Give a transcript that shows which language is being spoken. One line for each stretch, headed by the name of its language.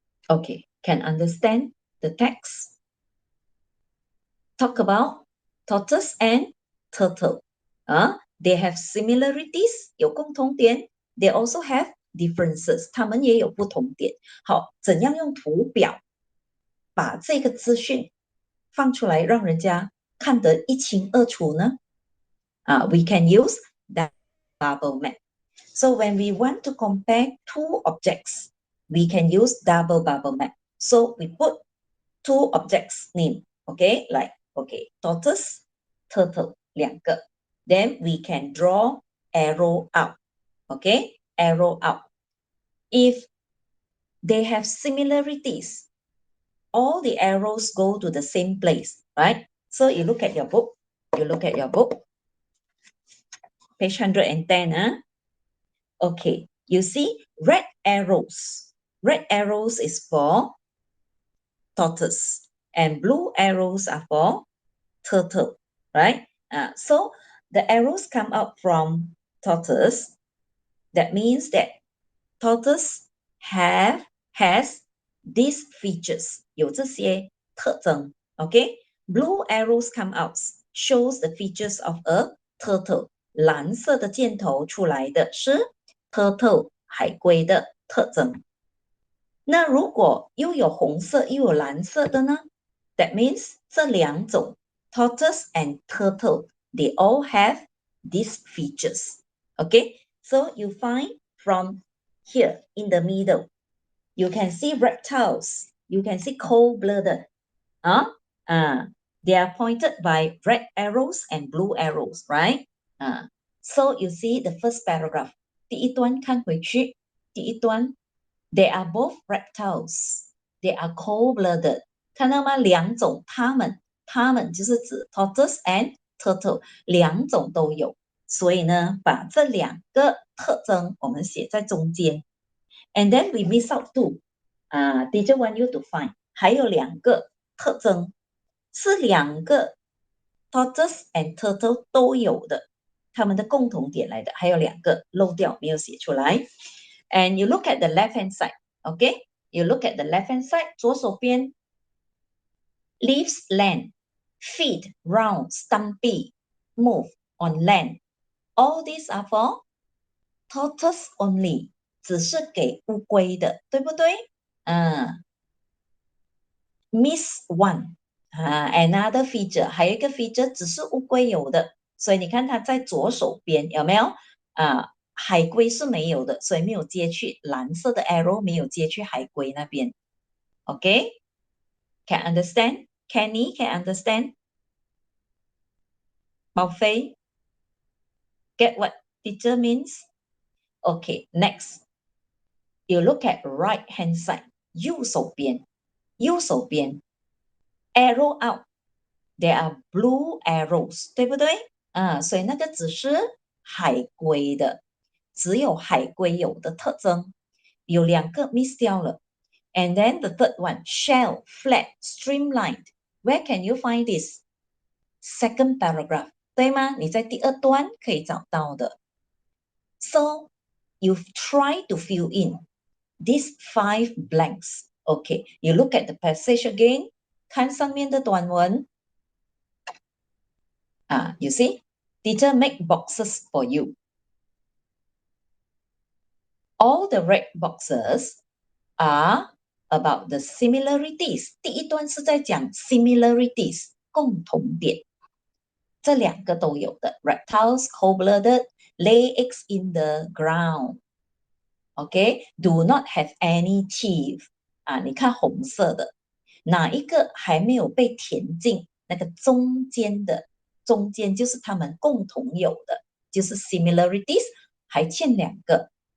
English: Okay, can understand the text? Talk about tortoise and turtle. They have similarities,
Chinese: 有共同点
English: They also have differences,
Chinese: 他们也有不同点。好，怎样用图表把这个资讯放出来，让人家看得一清二楚呢？
English: We can use that bubble map. So when we want to compare two objects, we can use double bubble map. So we put two objects name, okay, like, okay, tortoise, turtle,
Chinese: 两个.
English: Then we can draw arrow out, okay, arrow out. If they have similarities, all the arrows go to the same place, right? So you look at your book, page 110, Okay, you see red arrows. Red arrows is for tortoise and blue arrows are for turtle, right? So the arrows come out from tortoise. That means that tortoise has these features,
Chinese: 有这些特征,
English: okay? Blue arrows come out, shows the features of a turtle.
Chinese: 蓝色的箭头出来的是 turtle 海龟的特征。那如果又有红色又有蓝色的呢？
English: That means
Chinese: 这两种
English: tortoise and turtle, they all have these features. Okay, so you find from here in the middle, you can see reptiles, you can see cold-blooded. They are pointed by red arrows and blue arrows, right? So you see the first paragraph.
Chinese: 第一段看回去，第一段
English: they are both reptiles. They are cold-blooded.
Chinese: 看到吗？两种，它们就是指
English: tortoise and turtle，
Chinese: 两种都有。所以呢，把这两个特征我们写在中间。
English: And then we miss out two. Teacher want you to find.
Chinese: 还有两个特征是两个
English: tortoise and turtle
Chinese: 都有的，它们的共同点来的。还有两个漏掉没有写出来。
English: And you look at the left hand side. Okay, you look at the left hand side.
Chinese: 左手边
English: leaves land, feet round, stumpy, move on land. All these are for tortoise only.
Chinese: 只是给乌龟的，对不对？
English: Miss one. Another feature.
Chinese: 还有一个 feature 只是乌龟有的，所以你看它在左手边有没有？海龟是没有的，所以没有接去蓝色的 arrow 没有接去海龟那边。
English: Okay? Can understand? Kenny can understand? 宝飞 get what teacher means? Okay, next. You look at right hand side.
Chinese: 右手边
English: arrow out. There are blue arrows,
Chinese: 对不对？所以那个只是海龟的，只有海龟有的特征，有两个 miss 掉了。
English: And then the third one, shell, flat, streamlined. Where can you find this? Second paragraph,
Chinese: 对吗？你在第二段可以找到的。
English: So you try to fill in these 5 blanks. Okay, you look at the passage again.
Chinese: 看上面的短文。
English: You see, teacher make boxes for you. All the red boxes are about the similarities。
Chinese: 第一段是在讲 similarities 共同点，这两个都有的。
English: Reptiles cold-blooded lay eggs in the ground. OK, do not have any teeth.
Chinese: 啊，你看红色的，哪一个还没有被填进那个中间的？中间就是他们共同有的，就是 similarities 还欠两个。